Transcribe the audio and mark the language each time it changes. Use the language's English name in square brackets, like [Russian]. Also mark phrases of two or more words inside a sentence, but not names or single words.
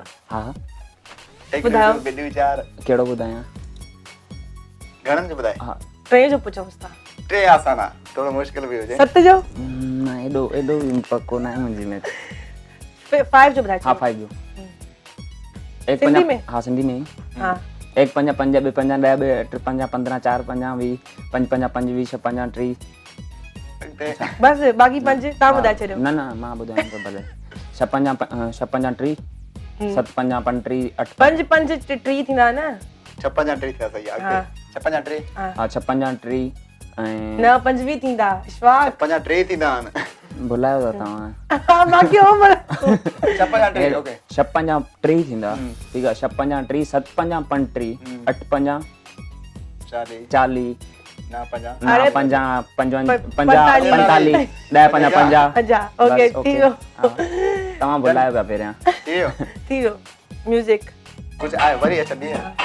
[Sindhi] हा एक बुधायो। वीडियो विचार कहिड़ो ॿुधायां घणन जो बुधाए हा टे जो पुछोसि था टे आसान आहे थोड़ो मुश्किल भी [Hindi] हो जाए [Sindhi] 7 जो न एॾो भी पको न आहे मुंहिंजी में 5 जो ॿुधाए हा छॾियो। 5 जो एक सिंधी पंजा में? हा सिंधी में ई हा एक पंजा पंज ॿ पंजा ॾह ॿ टे पंजा 15 4 पंजा 20 पंज पंजा 5 20 6 पंजा 30 बस बाक़ी 5 तव्हां ॿुधाए छॾियो न न मां ॿुधायां थो भले 6 पंजा 30 7 पंजा 35 8 5 5 टी थींदा न छप्पन जा टे थिया सही आहे हा। अॻिते छप्पन जा टे हा हा 6 पंजा 30 ऐं न 25 थींदा विश्वास छप्पन जा टे थींदा आहिनि भुलायो था तव्हां हा बाक़ी हो पर छप्पन जा टे ओके 6 पंजा 30 थींदा ठीकु आहे 6 पंजा 30 7 पंजा 35 8 पंजा 40 ना पंजा अरे, पंजा पंतालीह। 45 10 पंजा 50 अच्छा ओके बस, थी वियो तव्हां भुलायो पिया पहिरियां थियो थी वियो म्यूजिक कुछ आए वरी अच दी